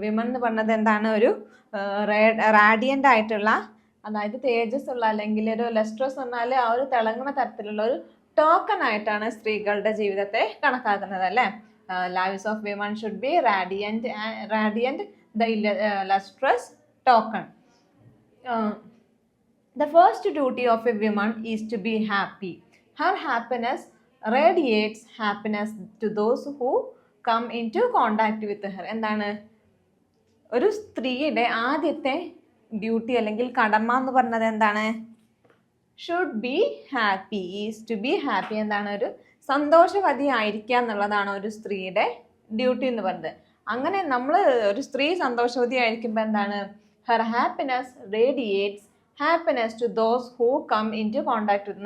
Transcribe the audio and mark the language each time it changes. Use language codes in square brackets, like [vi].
[ml] Women എന്ന് പറഞ്ഞത് എന്താണ് ഒരു റാഡിയൻ്റ് ആയിട്ടുള്ള, അതായത് തേജസ് ഉള്ള അല്ലെങ്കിൽ ഒരു ലസ്ട്രസ് പറഞ്ഞാൽ ആ ഒരു തിളങ്ങുന്ന തരത്തിലുള്ള ഒരു ടോക്കൺ ആയിട്ടാണ് സ്ത്രീകളുടെ ജീവിതത്തെ കണക്കാക്കുന്നത് അല്ലേ. [en] Lives of women should be radiant the lustrous token. The first duty of a woman is to be happy. Her happiness radiates happiness to those who come into contact with her. [ml] എന്താണ് ഒരു സ്ത്രീയുടെ ആദ്യത്തെ duty അല്ലെങ്കിൽ കടമ എന്ന് പറഞ്ഞത് എന്താണ്? [en] Should be happy, is to be happy. [ml] എന്താണ് ഒരു സന്തോഷവതി ആയിരിക്കുക എന്നുള്ളതാണ് ഒരു സ്ത്രീയുടെ ഡ്യൂട്ടി എന്ന് പറയുന്നത്. അങ്ങനെ നമ്മൾ ഒരു സ്ത്രീ സന്തോഷവതി ആയിരിക്കുമ്പോൾ എന്താണ് [en] Her happiness radiates happiness to those who come into contact with.